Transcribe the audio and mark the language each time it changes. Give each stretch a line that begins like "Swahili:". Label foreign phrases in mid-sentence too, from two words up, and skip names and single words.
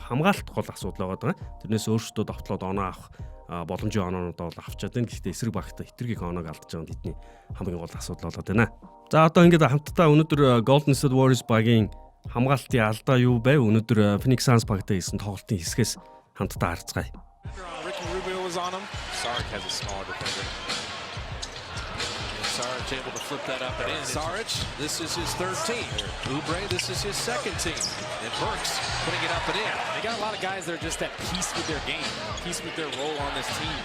Mongolian: Хамгаалалт гол асуудал байгаа. Тэрнээс өөрсдөө довтлоод оноо авах боломжийн оноонуудаа бол авчаад байна. Гэхдээ эсрэг багтаа хитрхийг оноог алдаж байгаа нь тэдний хамгийн гол асуудал болоод байна. За одоо ингээд хамтдаа өнөөдөр Golden State Warriors багийн хамгаалтын алдаа юу байв? Өнөөдөр Phoenix Suns багтай хийсэн тоглолтын хэсгээс хамтдаа харцгаая.
English: Ricky Rubio was on him. Saric has a smaller defender. Saric able to flip that up and in. Saric, this is his third team. Oubre, this is his second team. And Burks putting it up and in. They got a lot of guys that are just at peace with their game, peace with their role on this team.